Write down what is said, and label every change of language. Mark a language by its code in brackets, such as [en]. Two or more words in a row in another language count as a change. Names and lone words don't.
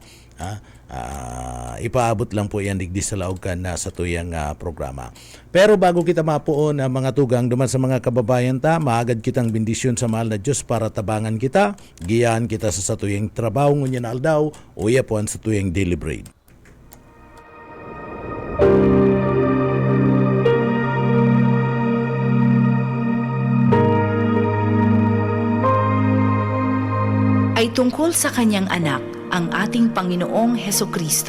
[bik] Ipaabot lang po yan digdi sa laog kan sa tuyang programa. Pero bago kita mapuon mga tugang duman sa mga kababayan ta, maagad kitang bendisyon sa mahal na Diyos para tabangan kita, giyaan kita sa tuyang trabaho ngunyan aldaw o yapuan sa tuyang [en] daily bread. [tl] Ay tungkol sa kanyang anak, ang ating Panginoong Hesukristo.